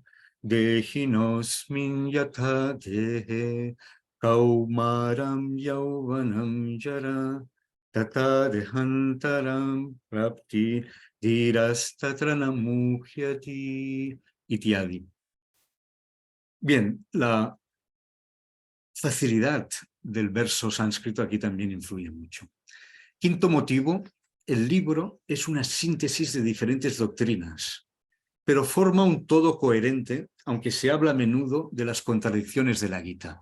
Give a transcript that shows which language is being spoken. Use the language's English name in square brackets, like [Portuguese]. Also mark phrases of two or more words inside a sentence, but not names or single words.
[Sanskrit] देहिनोऽस्मिन् यथा देहे, कौमारं यौवनं जरा, तथा देहान्तरं प्राप्ति, धीरस्तत्र नमुह्यति, इत्यादि. [Spanish] Bien, la facilidad del verso sánscrito aquí también influye mucho. Quinto motivo, el libro es una síntesis de diferentes doctrinas, pero forma un todo coherente, aunque se habla a menudo de las contradicciones de la Gita.